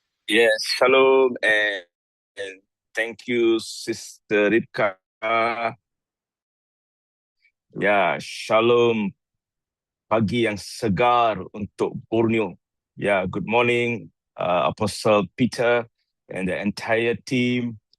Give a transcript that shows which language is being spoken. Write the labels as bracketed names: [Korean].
[English] Yes, shalom and thank you, Sister Ripka. [Indonesian] Ya, shalom, pagi yang segar untuk Borneo. [English] Ya, good morning, Apostle Peter and the entire team.